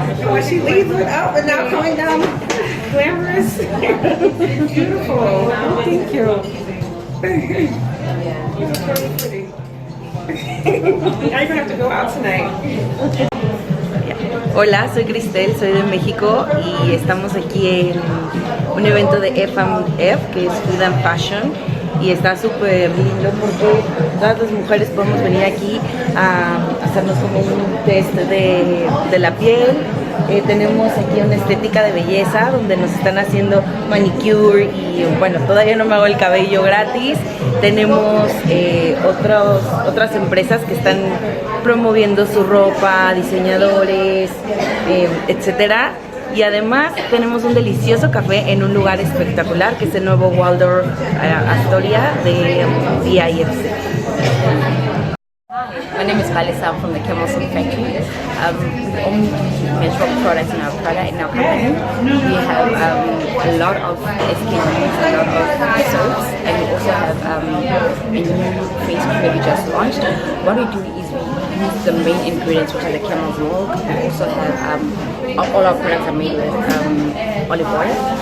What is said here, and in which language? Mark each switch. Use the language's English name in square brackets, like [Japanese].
[English] When she leaves it up and now coming down glamorous. Beautiful. Thank you. You're very pretty. Now you're gonna have to go out tonight. [Spanish] Hola, soy Cristel, soy de México y estamos aquí en un evento de F&F que es Food and Fashion y está súper lindo porque todas las mujeres podemos venir aquí a hacernos como un test de la piel. Tenemos aquí una estética de belleza donde nos están haciendo manicure y bueno, todavía no me hago el cabello gratis. Tenemos otras empresas que están promoviendo su ropa, diseñadores, etcétera. Y además tenemos un delicioso café en un lugar espectacular que es el nuevo Waldorf Astoria de DIFC. [English] My name is Valisa. I'm from the Camel Soap Factory. We only do menstrual products in our company. We have a lot of SKUs, a lot of soaps, and we also have a new face cream that we just launched. What we do is we use the main ingredients, which are the camel's milk. We also have all our products are made with olive oil.